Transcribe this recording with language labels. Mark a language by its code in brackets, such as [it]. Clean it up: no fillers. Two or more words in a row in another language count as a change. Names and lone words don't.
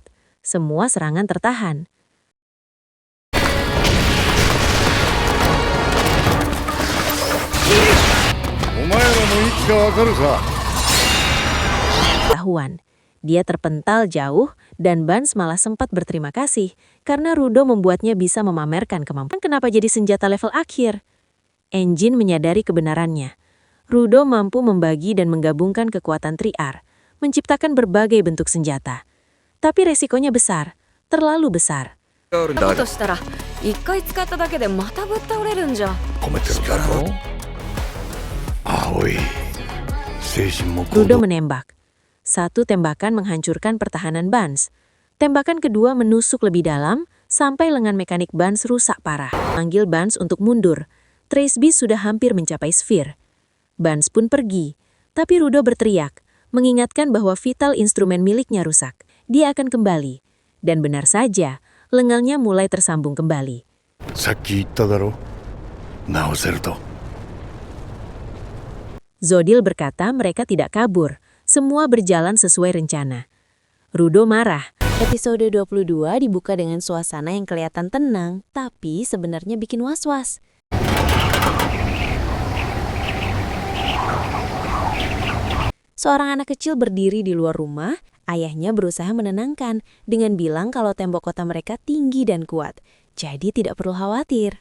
[id] Semua serangan tertahan. Dia terpental jauh dan Bans malah sempat berterima kasih karena Rudo membuatnya bisa memamerkan kemampuan. Kenapa jadi senjata level akhir? Engine menyadari kebenarannya. Rudo mampu membagi dan menggabungkan kekuatan 3R. menciptakan berbagai bentuk senjata. Tapi resikonya besar, terlalu besar. [ja] ことしたら一回使っただけでまたぶっ倒れるんじゃ。込めてるだろ青い精神も [id] Rudo menembak. Satu tembakan menghancurkan pertahanan Bans. Tembakan kedua menusuk lebih dalam sampai lengan mekanik Bans rusak parah. Manggil Bans untuk mundur. Trace Beast sudah hampir mencapai Sphere. Bans pun pergi. Tapi Rudo berteriak, mengingatkan bahwa vital instrumen miliknya rusak. Dia akan kembali. Dan benar saja, lengannya mulai tersambung kembali. [ja] さっき言っただろ直せると [id] Zodil berkata mereka tidak kabur. Semua berjalan sesuai rencana. Rudo marah. Episode 22 dibuka dengan suasana yang kelihatan tenang, tapi sebenarnya bikin was-was. Seorang anak kecil berdiri di luar rumah, ayahnya berusaha menenangkan dengan bilang kalau tembok kota mereka tinggi dan kuat, jadi tidak perlu khawatir.